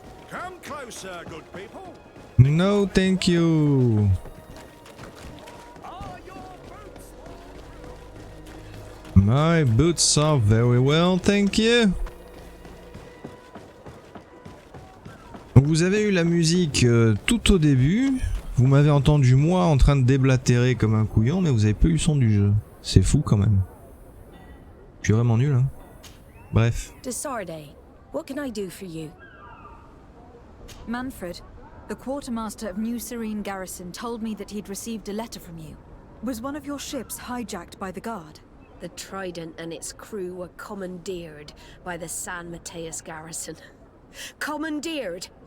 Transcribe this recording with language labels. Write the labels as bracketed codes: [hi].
[en] Come closer, good people. No, thank you. Are your boots? My boots are very well, thank you. [fr] Vous avez eu la musique tout au début. Vous m'avez entendu moi en train de déblatérer comme un couillon, mais vous avez pas eu le son du jeu. C'est fou quand même. Je suis vraiment nul, hein. Bref. [en] Desarde, what can I do for you? Manfred, the quartermaster of New Serene Garrison, told me that he'd received a letter from you. Was one of your ships hijacked by the guard? The Trident and its crew were commandeered by the San Mateus Garrison. Commandeered?